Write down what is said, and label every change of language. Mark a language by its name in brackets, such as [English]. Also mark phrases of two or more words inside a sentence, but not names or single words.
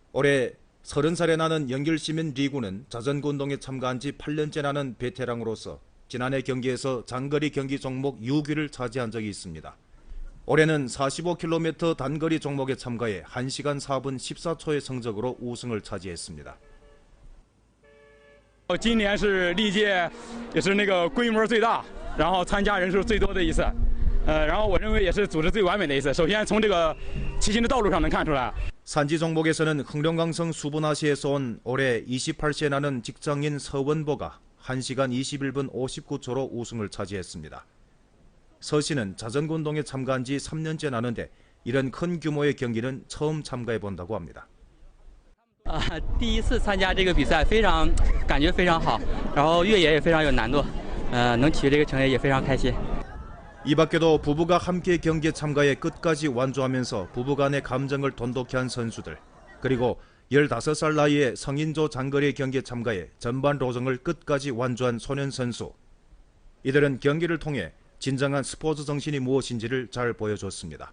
[Korean] 올해 30살에 나는 연결시민 리구는 자전거 운동에 참가한 지 8년째 나는 베테랑으로서 지난해 경기에서 장거리 경기 종목 6위를 차지한 적이 있습니다. 올해는 45km 단거리 종목에 참가해 1시간 4분 14초의 성적으로 우승을 차지했습니다. [Chinese] 今年是历届也是那个规模最大，然后参加人数最多的一次，然后我认为也是组织最完美的一次。首先从这个骑行的道路上能看出来。 [Korean] 산지 종목에서는 흥룡강성 수분화시에서 온 올해 28세에 나는 직장인 서원보가 1시간 21분 59초로 우승을 차지했습니다. 서 씨는 자전거 운동에 참가한 지 3년째 나는데 이런 큰 규모의 경기는 처음 참가해 본다고 합니다. [Chinese] 第一次参加这个比赛，感觉非常好，然后越野也非常有难度，能取这个成绩也非常开心。 [Korean] 이 밖에도 부부가 함께 경기에 참가해 끝까지 완주하면서 부부간의 감정을 돈독히 한 선수들, 그리고 15살 나이에 성인조 장거리 경기에 참가해 전반 로정을 끝까지 완주한 소년 선수. 이들은 경기를 통해 진정한 스포츠 정신이 무엇인지를 잘 보여줬습니다.